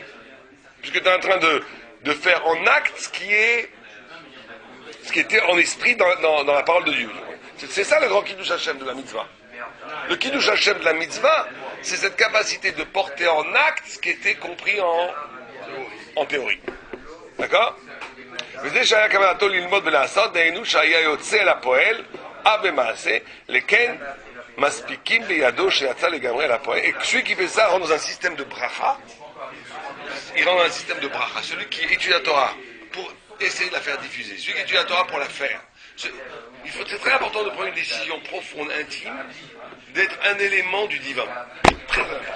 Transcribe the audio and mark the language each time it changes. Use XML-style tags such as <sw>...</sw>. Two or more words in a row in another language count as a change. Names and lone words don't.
<fr>Puisque tu es en train de faire en acte ce qui était en esprit dans la parole de Dieu. C'est ça le grand Kiddush Hashem de la mitzvah. Le Kiddush Hashem de la mitzvah, c'est cette capacité de porter en acte ce qui était compris en théorie. D'accord?</fr> <he>וזה שהיה כוונתו ללמוד ולעשות, דהיינו שהיה יוצא אל הפועל, במעשה, לכן מספיקים בידו שיצא לגמרי אל הפועל.</he> <fr>Et celui qui fait ça rentre dans un système de bracha, il rentre dans un système de bracha. Celui qui étudie la Torah pour essayer de la faire diffuser, celui qui étudie la Torah pour la faire. C'est très important de prendre une décision profonde, intime, d'être un élément du divin. Très important.</fr>